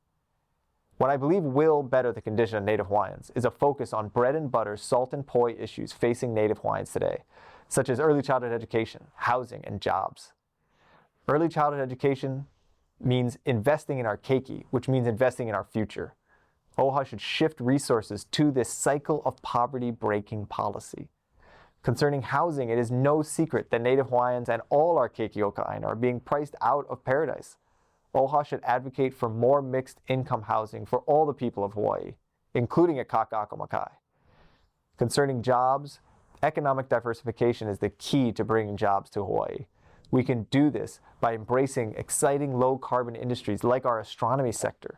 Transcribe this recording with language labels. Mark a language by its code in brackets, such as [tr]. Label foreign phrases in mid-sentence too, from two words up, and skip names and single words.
[en] What I believe will better the condition of Native Hawaiians is a focus on bread and butter, salt and poi issues facing Native Hawaiians today, such as early childhood education, housing, and jobs. Early childhood education means investing in our keiki, which means investing in our future. OHA should shift resources to this cycle of poverty-breaking policy. Concerning housing, it is no secret that Native Hawaiians and all our [haw] keiki o ka [en] are being priced out of paradise. OHA should advocate for more mixed income housing for all the people of Hawaii, including at Kaka'ako. Concerning jobs, economic diversification is the key to bringing jobs to Hawaii. We can do this by embracing exciting low-carbon industries like our astronomy sector.